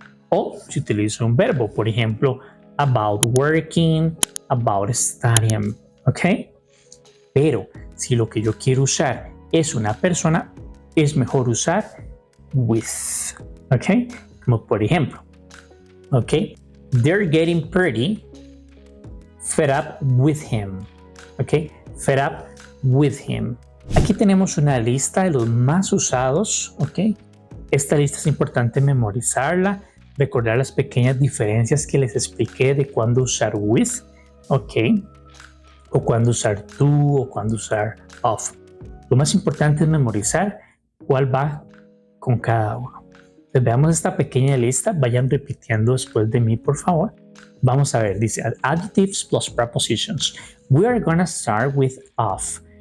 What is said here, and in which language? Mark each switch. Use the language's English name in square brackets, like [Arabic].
[Spanish] O si utilizo un verbo, por ejemplo, about working, about studying, ¿ok? Pero si lo que yo quiero usar es una persona, es mejor usar with, ¿ok? Como por ejemplo, ¿ok? [English] They're getting pretty fed up with him, ¿ok? Fed up with him. [Spanish] Aquí tenemos una lista de los más usados, ¿ok? Esta lista es importante memorizarla, recordar las pequeñas diferencias que les expliqué de cuándo usar with, ¿ok? O cuándo usar to o cuándo usar of. Lo más importante es memorizar cuál va con cada uno. Entonces, veamos esta pequeña lista, vayan repitiendo después de mí, por favor. Vamos a ver, dice [English] adjectives plus prepositions. We are gonna start with of.